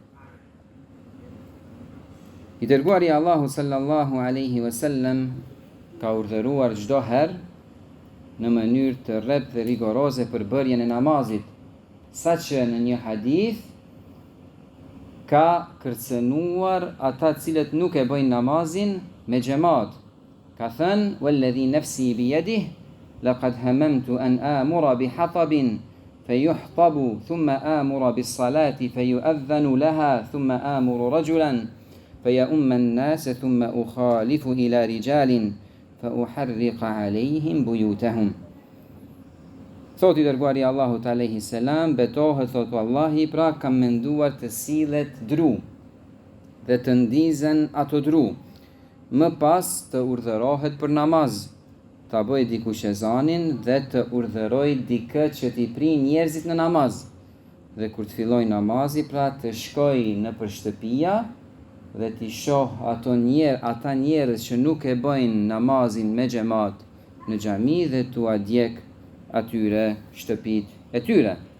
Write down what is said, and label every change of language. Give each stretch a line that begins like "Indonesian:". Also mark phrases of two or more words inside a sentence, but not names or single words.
Albanian: I dërguari Allahu
Arabic: صلى الله عليه وسلم
Albanian: ka urdhëruar çdo herë në mënyrë të rreptë dhe rigoroze për bërjen e namazit, saqë në një hadith ka kërcënuar ata cilët nuk e bëjnë namazin me xhamat. Ka thënë
Arabic: والذي نفسي بيده لقد هممت أن آمر بحطب فيحتطب ثم آمر بالصلاة فيؤذن لها ثم آمر رجلا فيؤم الناس ثم أخالف إلى رجال فأحرق عليهم بيوتهم.
Albanian: Thot i dërguari Allahut
Arabic: عليه السلام,
Albanian: betohet thot Wallahi, pra kam menduar të sillet dru dhe të ndizen ato dru, më pas të urdhërohet për namaz, ta bëj dikush ezanin dhe të urdhëroj dikë që t'i pri njerëzit në namaz, dhe kur të filloj namazi pra të shkoj në për shtëpia dhe t'i shoh ata njerëz që nuk e bëjnë namazin me xhamat në xhami dhe t'u adjek atyre shtëpit e tyre.